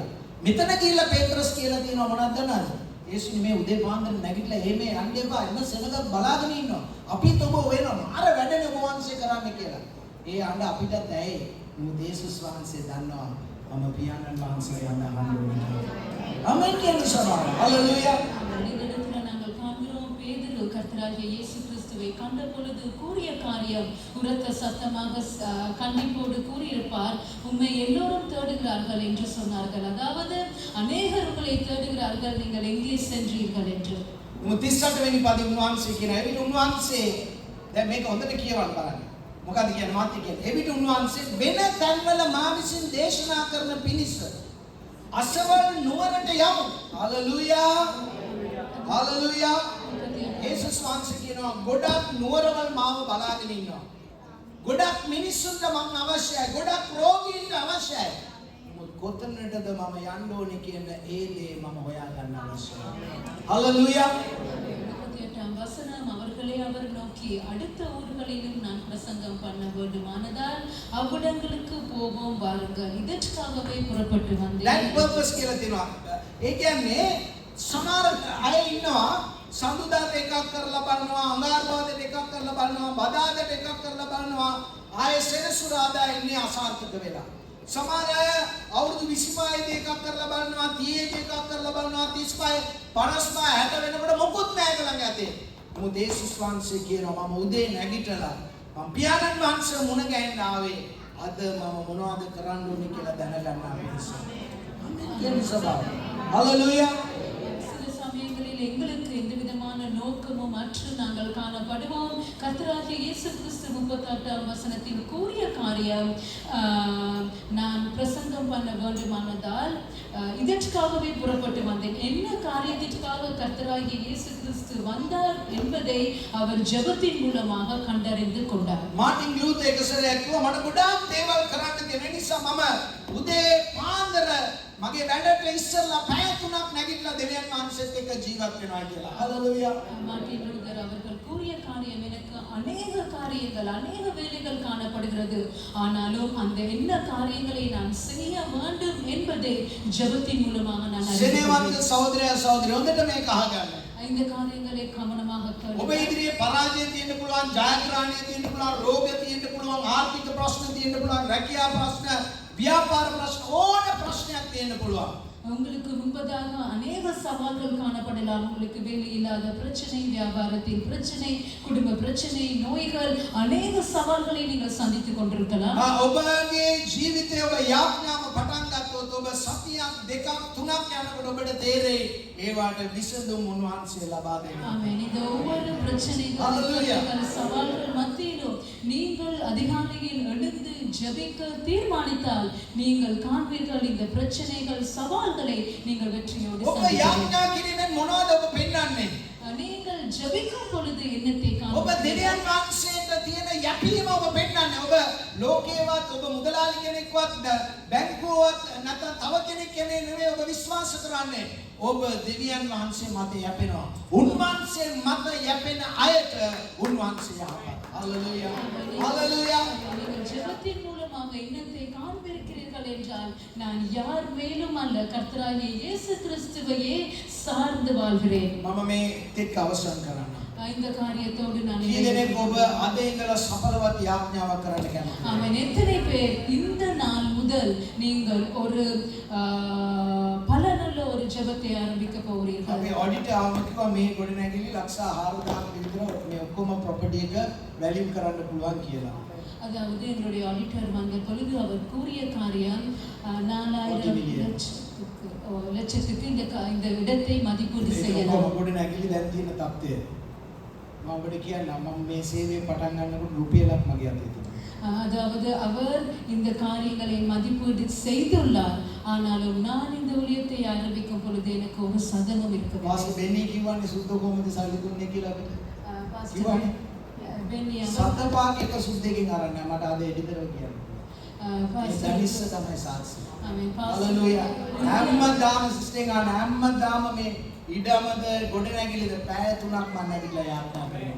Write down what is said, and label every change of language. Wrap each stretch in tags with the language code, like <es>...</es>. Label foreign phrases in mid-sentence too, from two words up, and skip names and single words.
<si>මෙතන ගිහිල්ලා පේත්‍රස් කියලා තියෙනවා මොනවද දන්නවද? යේසුනි මේ උදේ පාන්දර නැගිටලා එහෙම යන්න එපා. එන්න සෙනගක් බලාගෙන ඉන්නවා. අපිත් ඔබ වෙනවා. අර වැඩනේ ඔබ වහන්සේ කරන්න කියලා. ඒ අඬ අපිටත් ඇයි? මොකද යේසුස් වහන්සේ දන්නවා මම පියාණන් වහන්සේ යන්න හම්බුනේ. ආමෙන් කියන සභාව. හalleluya.</si> <ta>நாங்கள் காண்கிறோம் பேதுரு கர்த்தராகிய இயேசு கிறிஸ்துவை கண்ட பொழுது கூறிய காரியம் உரத்த சத்தமாக கண்டிப்போடு கூறியிருப்பார், உம்மை எல்லோரும் தேடுகிறார்கள் என்று சொன்னார்கள். அதாவது அநேகர் உங்களை தேடுகிறார்கள், நீங்கள் எங்கே சென்றீர்கள் என்று.</ta> <si>38 වෙනි පදේ උන්වහන්සේ කියන එවිට උන්වහන්සේ දැන් මේක හොඳට කියවන්න බලන්න. මොකද කියන්නේ මාත්‍ය කියන්නේ එවිට උන්වහන්සේ වෙන තැන්වල මා විසින් දේශනා කරන පිණිස අසවල් නුවරට යමු. හalleluya. හalleluya. යේසුස් වහන්සේ කියනවා ගොඩක් නුවරවල් මාව බලාගෙන ඉන්නවා. ගොඩක් මිනිස්සුන්ට මම අවශ්‍යයි. ගොඩක් රෝගීන්ට අවශ්‍යයි. කොතනටද මම යන්න ඕනේ කියන ඒ දේ මම හොයා ගන්න අවශ්‍යයි. හalleluya.</si> <ta>வசனம் அவர்களை அவர் நோக்கி அடுத்த ஊர்களிலும் நான் பிரசங்கம் பண்ண வேண்டுமானதால் அவ்விடங்களுக்கு போவோம் வாருங்கள், இதற்காகவே புறப்பட்டு வந்தேன்.</ta> <en>that purpose</en> <si>කියලා තියෙනවා. ඒ කියන්නේ සමහර අය ඉන්නවා සඳුදාට එකක් කරලා බලනවා, අඟහරුවාදට එකක් කරලා බලනවා, බදාදට එකක් කරලා බලනවා, ආයෙ සෙනසුරාදා ඉන්නේ අසාර්ථක වෙලා. සමහර අය අවුරුදු 25 දී එකක් කරලා බලනවා, 30 දී එකක් කරලා බලනවා, 35 55 60 වෙනකොට මොකුත් නැහැ ළඟ ඇතේ. මොකද යේසුස් වහන්සේ කියනවා මම උදේ නැගිටලා මම පියාණන් වහන්සේ මුණ ගැහෙන්න ආවේ. අද මම මොනවද කරන්න ඕනේ කියලා දැනගන්න ආපිරිස. ආමෙන්. හalleluya.</si> <ta>சில சமயங்களில் எங்களுக்கு எந்த விதமான நோக்கமும் அற்று நாங்கள் காணப்படுவோம். கர்த்தராகிய இயேசு கிறிஸ்து 38ஆம் வசனத்தில் கூறிய காரியம் நான் பிரசங்கம் பண்ண வேண்டுமானதால் இதற்காகவே புறப்பட்டு வந்தேன். என்ன காரியத்திற்காக கர்த்தராகிய இயேசு கிறிஸ்து வந்தார் என்பதை அவர் ஜெபத்தின் மூலமாக கண்டறிந்து கொண்டார்.</ta> <si>මාටින් ලූතර් එක සැරයක් කිව්වා මට ගොඩාක් දේවල් කරන්න තියෙන නිසා මම උදේ පාන්දර මගේ වැඩට ඉස්සෙල්ලා පැය 3ක් නැගිටලා දෙවියන් වහන්සේත් එක්ක ජීවත් වෙනවා කියලා. හalleluya.</si> <ta>மார்ட்டின் லூதர் அவர்கள் கூறிய காரியம் எனக்கு அநேக காரியங்கள் அநேக வேலைகள் காணப்படுகிறது, ஆனாலும் அந்த என்ன காரியங்களை நான் செய்ய வேண்டும் என்பதை ஜெபத்தின் மூலமாக நான்</ta> <si>සෙනෙහවන්ත සහෝදරයා සහෝදරිය හොඳට මේක අහගන්න.</si> <ta>இந்த காரியங்களை கவனமாக ඔබ கேளுங்கள்.</ta> <si>ඉදිරියේ පරාජය තියෙන්න පුළුවන්, ජයග්‍රහණය තියෙන්න පුළුවන්, රෝගය තියෙන්න පුළුවන්, ආර්ථික ප්‍රශ්න තියෙන්න පුළුවන්, රැකියා ප්‍රශ්න, ව්‍යාපාර ප්‍රශ්න, ඕන ප්‍රශ්නයක් තියෙන්න පුළුවන්.</si> <ta>உங்களுக்கு முன்பதாக அநேக சவால்கள் காணப்படலாம். உங்களுக்கு வேலை இல்லாத பிரச்சனை, வியாபாரத்தில் பிரச்சனை, குடும்ப பிரச்சனை, நோய்கள், அநேக சவால்களை நீங்கள் சந்தித்துக் கொண்டிருக்கலாம்.</ta> <si>ඔබගේ ජීවිතයේ ඔබ යාඥාව පටන් ගත්තොත් ඔබ සතියක් දෙකක් තුනක් යනකොට ඔබට තේරෙයි ඒවට විසඳුම් උන්වහන්සේ ලබා දෙනවා.</si> <ta>ஆமென். இந்த ஒவ்வொரு பிரச்சனைகள், Hallelujah. சவால்கள் மத்தியிலும் நீங்கள் அதிகாலையில் எழுந்து ஜெபிக்க தீர்மானித்தால் நீங்கள் காண்பீர்கள் இந்த பிரச்சனைகள், சவால்களை நீங்கள் வெற்றியோடு ඔබ சந்திப்பீர்கள்.</ta> <si>යාඥා කිරීමෙන් මොනවද ඔබ පෙන්වන්නේ?</si> <ta>நீங்கள் ஜெபிக்கும் பொழுது என்னத்தை ඔබ காண்பீர்கள்?</ta> <si>දෙවියන් වහන්සේට තියෙන යැපීම ඔබ පෙන්වන්නේ. ඔබ ලෝකේවත් ඔබ මුදලාලි කෙනෙක්වත් බැංකුවවත් නැත්නම් තව කෙනෙක් කෙනේ නෙවෙයි ඔබ විශ්වාස කරන්නේ. ඔබ දෙවියන් වහන්සේ මත යැපෙනවා. උන්වහන්සේ මත යැපෙන අයට උන්වහන්සේ යහපත්. හalleluya. හalleluya.</si> <ta>நீங்கள் ஜெபத்தின் மூலமாக என்னத்தை காண்பிருக்கிறீர்கள் என்றால் நான் யார் மேலும் அல்ல, கர்த்தராகிய இயேசு கிறிஸ்துவையே சார்ந்து வாழ்கிறேன்.</ta> <si>මම මේ ටික අවසන් කරන්න.</si> <ta>இந்த காரியத்தோடு நான்</ta> <si>කී දෙනෙක් ඔබ අද ඉඳලා සඵලවත් යාඥාවක් කරන්න කැමතිද?</si> <ta>ஆமென். எத்தனை பேர் இந்த நாள் முதல் நீங்கள் ஒரு பலனுள்ள ஒரு ஜெபத்தை ஆரம்பிக்க போகிறீர்கள்?</ta> <si>අපි ඔඩිට් ආවම කිව්වා මේ ගොඩනැගිලි ලක්ෂ 4000ක් විතර මේ ඔක්කොම ප්‍රොපර්ටි එක වැලියු කරන්න පුළුවන් කියලා.</si> <ta>அதாவது எங்களுடைய ஆடிட்டர் வந்த பொழுது அவர் கூறிய காரியம் 4000 லட்சத்துக்கு இந்த இடத்தை மதிப்பீடு ඒක செய்யலாம்.</ta> <si>ඔක්කොම ගොඩනැගිලි දැන් තියෙන තත්ත්වය. මම ඔබට කියන්නම් මම මේ සේවය පටන් ගන්නකොට රුපියලක් මගේ අතේ තිබුණා.</si> <ta>அதாவது அவர் இந்த காரியங்களை மதிப்பீடு செய்துள்ளார், ஆனாலும் நான் இந்த ஊழியத்தை ஆரம்பிக்கும் பொழுது எனக்கு ஒரு சதமும் இருக்கவில்லை.</ta> <si>වාස බෙනී කිව්වනේ සුද්ධ කොහොමද සල්ලි දුන්නේ කියලා අපිට. කිව්වනේ. பென்னி සත පාක් එක සුද්ධකින් අරන් මට අද එඩිතරව කියන්නේ. ඒ දනිස්ස තමයි සාක්ෂි. ஆமென். හalleluya. හැමදාම සිස්ටර් ගන්න හැමදාම මේ ඉඩමද ගොඩනැගිලිද පැය 3ක් මම නැගිටලා යාත්‍රා කරනවා.</si>